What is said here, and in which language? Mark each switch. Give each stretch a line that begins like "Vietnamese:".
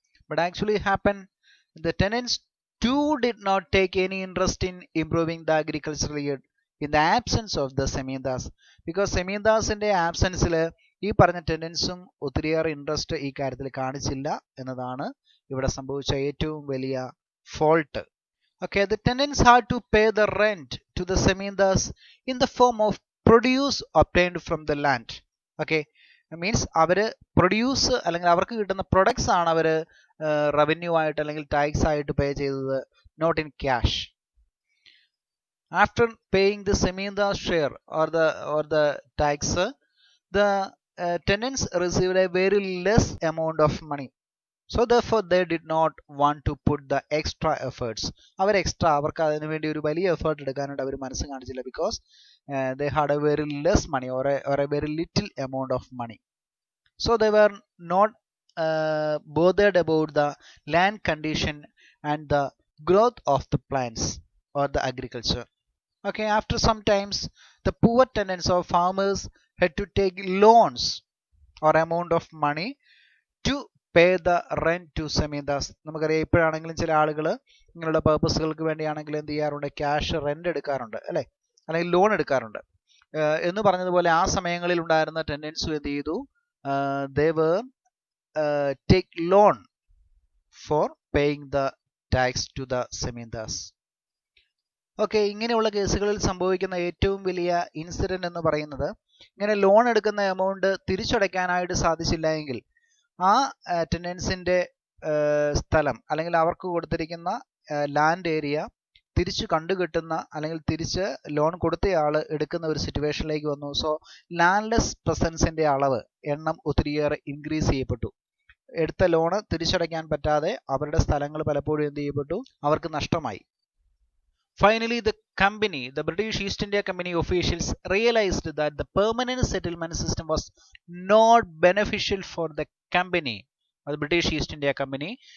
English: But actually happen the tenants to did not take any interest in improving the agricultural yield in the absence of the zamindars.
Malayalam: Because സെമീന്ദാസിന്റെ ആബ്സെൻസിൽ ഈ പറഞ്ഞ ടെനൻസും ഒത്തിരിയേറെ interest ഈ കാര്യത്തിൽ കാണിച്ചില്ല എന്നതാണ് ഇവിടെ സംഭവിച്ച ഏറ്റവും വലിയ fault.
English: Okay, the tenants had to pay the rent to the Zamindars in the form of produce obtained from the land.
Malayalam: Okay, means അവര് പ്രൊഡ്യൂസ് അല്ലെങ്കിൽ അവർക്ക് കിട്ടുന്ന പ്രൊഡക്ട്സ് ആണ് അവര് റവന്യൂ ആയിട്ട് അല്ലെങ്കിൽ ടാക്സ് ആയിട്ട് പേ ചെയ്തത്,
English: Not in cash. After paying the Zamindar share or the tax, the tenants received a very less amount of money. So therefore they did not want to put the extra efforts.
Malayalam: അവർക്ക് അതിനു വേണ്ടി ഒരു വലിയ effort എടുക്കാനായിട്ട് അവർ മനസ്സ് കാണിച്ചില്ല.
English: Because they had a very less money or a very little amount of money. So they were not bothered about the land condition and the growth of the plants or the agriculture. Okay, after some times the poor tenants or farmers had to take loans or amount of money to pay the rent to zamindars.
Malayalam: നമുക്കറിയാം, ഇപ്പോഴാണെങ്കിലും ചില ആളുകൾ ഇങ്ങനെയുള്ള പേർപ്പസുകൾക്ക് വേണ്ടിയാണെങ്കിൽ എന്ത് ചെയ്യാറുണ്ട്, cash rent എടുക്കാറുണ്ട് അല്ലെ, അല്ലെങ്കിൽ loan എടുക്കാറുണ്ട്. എന്ന് പറഞ്ഞതുപോലെ ആ സമയങ്ങളിൽ ഉണ്ടായിരുന്ന ടെൻഡൻസി എന്ത് ചെയ്തു,
English: They were take loan for paying the tax to the zamindars.
Malayalam: Okay, ഇങ്ങനെയുള്ള കേസുകളിൽ സംഭവിക്കുന്ന ഏറ്റവും വലിയ ഇൻസിഡന്റ് എന്ന് പറയുന്നത്, ഇങ്ങനെ ലോൺ എടുക്കുന്ന എമൗണ്ട് തിരിച്ചടയ്ക്കാനായിട്ട് സാധിച്ചില്ല എങ്കിൽ ആ ടെനൻസിന്റെ സ്ഥലം അല്ലെങ്കിൽ അവർക്ക് കൊടുത്തിരിക്കുന്ന ലാൻഡ് ഏരിയ തിരിച്ചു കണ്ടുകിട്ടുന്ന അല്ലെങ്കിൽ തിരിച്ച് ലോൺ കൊടുത്തയാൾ എടുക്കുന്ന ഒരു സിറ്റുവേഷനിലേക്ക് വന്നു. സോ ലാൻഡ്ലെസ് പ്രസൻസിന്റെ അളവ് എണ്ണം ഒത്തിരിയേറെ ഇൻക്രീസ് ചെയ്യപ്പെട്ടു. എടുത്ത ലോണ് തിരിച്ചടയ്ക്കാൻ പറ്റാതെ അവരുടെ സ്ഥലങ്ങൾ പലപ്പോഴും എന്ത് ചെയ്യപ്പെട്ടു, അവർക്ക് നഷ്ടമായി.
English: Finally, the British East India Company officials realized that the permanent settlement system was not beneficial for the company, the British East India Company.